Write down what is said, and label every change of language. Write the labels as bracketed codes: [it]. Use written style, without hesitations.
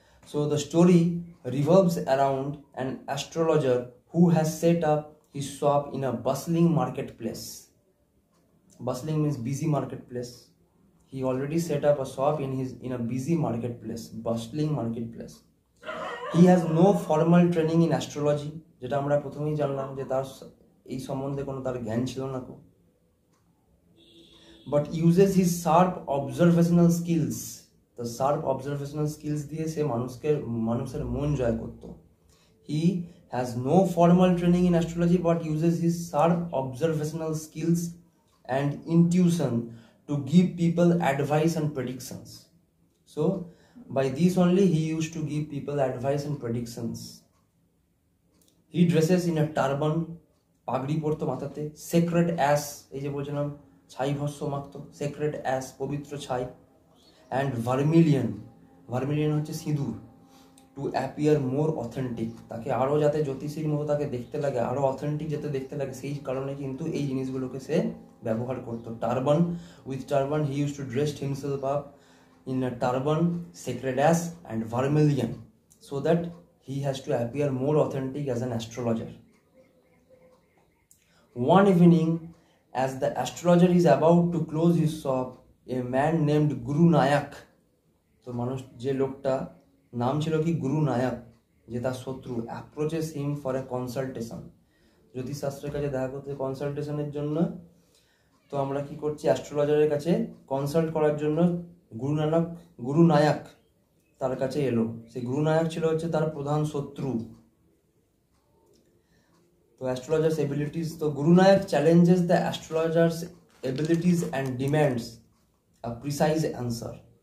[en] So the story revolves around an astrologer who has set up his shop in a bustling marketplace. Bustling means busy marketplace. He already set up a shop in a busy marketplace, bustling marketplace. He has no formal training in astrology, [bn] যেটা আমরা প্রথমেই জানলাম যে তার এই সম্বন্ধে কোনো তার জ্ঞান ছিল না, [en] but uses his sharp observational skills. The sharp observational skills [bn] দিয়ে সে মানুষের মন জয় করত। [en] He has no formal training in astrology but uses his sharp observational skills and intuition to give people advice and predictions. So by this only he used to give people advice and predictions. He dresses in a turban, [bn] পাগড়ি পরতো মাথাতে, sacred ash, এই যে বলছিলাম ছাই ভস্য মাখত, sacred ash পবিত্র ছাই, অ্যান্ড ভার্মিলিয়ন হচ্ছে সিঁদুর, [en] to appear more authentic, [bn] তাকে আরও যাতে জ্যোতিষীর মতো তাকে দেখতে লাগে, আরও অথেন্টিক যাতে দেখতে লাগে, সেই কারণে কিন্তু এই জিনিসগুলোকে সে ব্যবহার করতো। [en] With turban he use to dress himself up in a turban, sacred ash and vermilion, so that he has to appear more authentic as an astrologer. One evening, as the astrologer is about to close his shop, a man named Guru Nayak, [bn] তো যে লোকটা নাম ছিল কি গুরু নায়ক, যে তার শত্রু, [en] approaches him for a consultation. [bn] জ্যোতিষশাস্ত্রের কাছে দেখা করতে কনসালটেশনের জন্য, তো আমরা কি করছি, অ্যাস্ট্রোলজারের কাছে কনসাল্ট করার জন্য গুরু নায়ক তার কাছে এলো। সেই গুরু নায়ক ছিল তার প্রধান শত্রু। [en] তো astrologer's abilities, তো Guru Nayak challenges the astrologer's abilities and demands a precise answer.